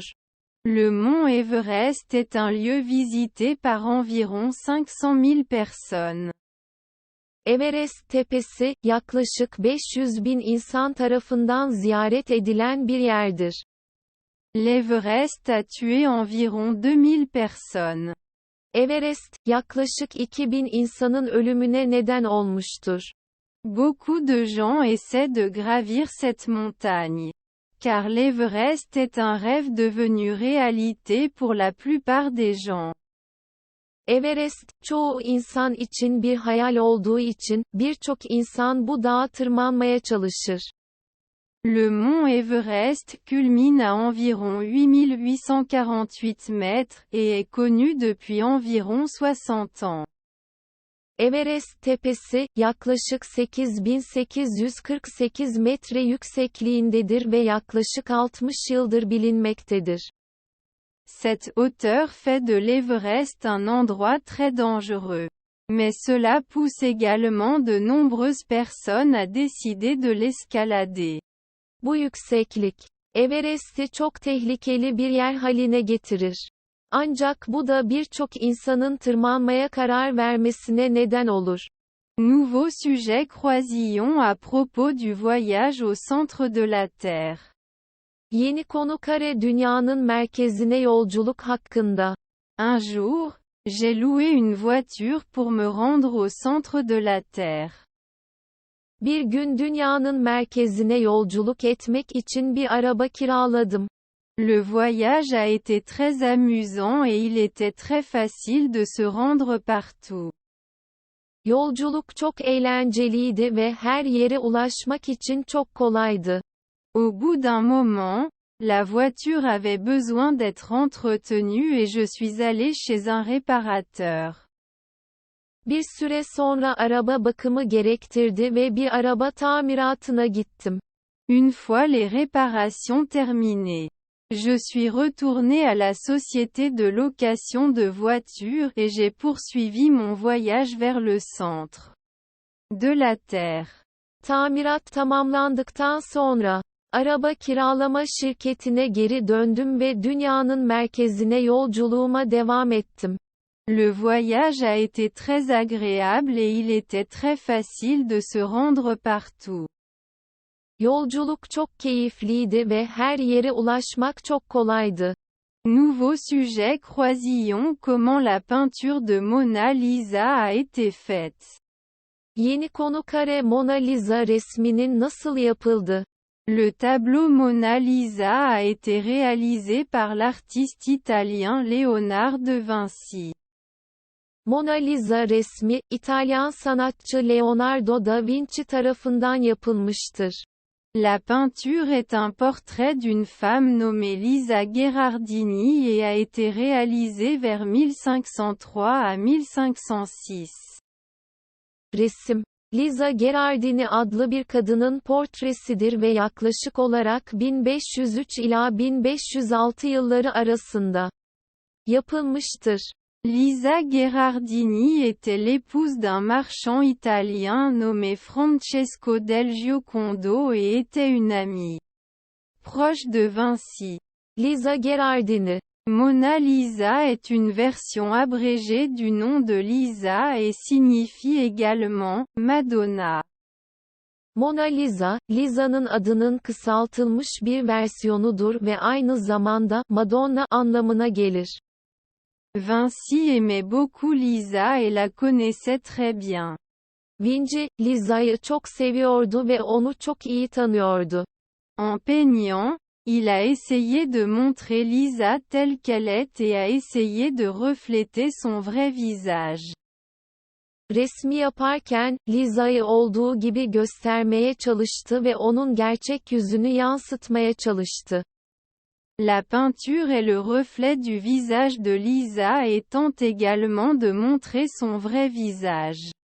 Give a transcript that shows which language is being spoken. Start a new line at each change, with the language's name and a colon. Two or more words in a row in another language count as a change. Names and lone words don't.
French: Le mont Everest est un lieu visité par environ 500 000 personnes.
Turkish: Everest tepesi, yaklaşık 500.000 insan tarafından ziyaret edilen bir yerdir.
French: L'Everest a tué environ 2000 personnes.
Turkish: Everest, yaklaşık 2000 insanın ölümüne neden olmuştur.
French: Beaucoup de gens essaient de gravir cette montagne. Car l'Everest est un rêve devenu réalité pour la plupart des gens.
Turkish: Everest, çoğu insan için bir hayal olduğu için, birçok insan bu dağa tırmanmaya çalışır.
French: Le mont Everest culmine à environ 8848 mètres, et est connu depuis environ 60 ans.
Turkish: Everest tepesi, yaklaşık 8848 metre yüksekliğindedir ve yaklaşık 60 yıldır bilinmektedir.
French: Cette hauteur fait de l'Everest un endroit très dangereux. Mais cela pousse également de nombreuses personnes à décider de l'escalader.
Turkish: Bu yükseklik, Everest'i çok tehlikeli bir yer haline getirir. Ancak bu da birçok insanın tırmanmaya karar vermesine neden olur.
French: Nouveau sujet croisillon à propos du voyage au centre de la Terre.
Turkish: Yeni konu Kare dünyanın merkezine yolculuk hakkında.
French: Un jour, j'ai loué une voiture pour me rendre au centre de la Terre.
Turkish: Bir gün dünyanın merkezine yolculuk etmek için bir araba kiraladım.
French: Le voyage a été très amusant et il était très facile de se rendre partout.
Turkish: Yolculuk çok eğlenceliydi ve her yere ulaşmak için çok kolaydı.
French: Au bout d'un moment, la voiture avait besoin d'être entretenue et je suis allé chez un réparateur.
Turkish: Bir süre sonra araba bakımı gerektirdi ve bir araba tamiratına gittim.
French: Une fois les réparations terminées, Je suis retourné à la société de location de voitures et j'ai poursuivi mon voyage vers le centre de la Terre.
Turkish: Tamirat tamamlandıktan sonra, araba kiralama şirketine geri döndüm ve dünyanın merkezine yolculuğuma devam ettim.
French: Le voyage a été très agréable et il était très facile de se rendre partout.
Turkish: Yolculuk çok keyifliydi ve her yere ulaşmak çok kolaydı.
French: Nouveau sujet: Croisillon. Comment la peinture de Mona Lisa a été faite?
Turkish: Yeni konu kare Mona Lisa resminin nasıl yapıldı?
French: Le tableau Mona Lisa a été réalisé par l'artiste italien Léonard de Vinci.
Turkish: Mona Lisa resmi, İtalyan sanatçı Leonardo da Vinci tarafından yapılmıştır.
French: La peinture est un portrait d'une femme nommée Lisa Gherardini et a été réalisée vers 1503 à 1506.
Turkish: Resim, Lisa Gherardini adlı bir kadının portresidir ve yaklaşık olarak 1503 ila 1506 yılları arasında yapılmıştır.
French: Lisa Gherardini était l'épouse d'un marchand italien nommé Francesco del Giocondo et était une amie proche de Vinci. Lisa Gherardini. Mona Lisa est une version abrégée du nom de Lisa et signifie également Madonna.
Turkish: Mona Lisa, Lisa'nın adının kısaltılmış bir versiyonudur ve aynı zamanda Madonna anlamına gelir.
French: Vinci aimait beaucoup Lisa et la connaissait très bien.
Turkish: Vinci, Lisa'yı çok seviyordu ve onu çok iyi tanıyordu.
French: En peignant, il a essayé de montrer Lisa telle qu'elle est et a essayé de refléter son vrai visage.
Turkish: Resmi yaparken, Lisa'yı olduğu gibi göstermeye çalıştı ve onun gerçek yüzünü yansıtmaya çalıştı.
French: La peinture est le reflet du visage de Lisa et tente également de montrer son vrai visage.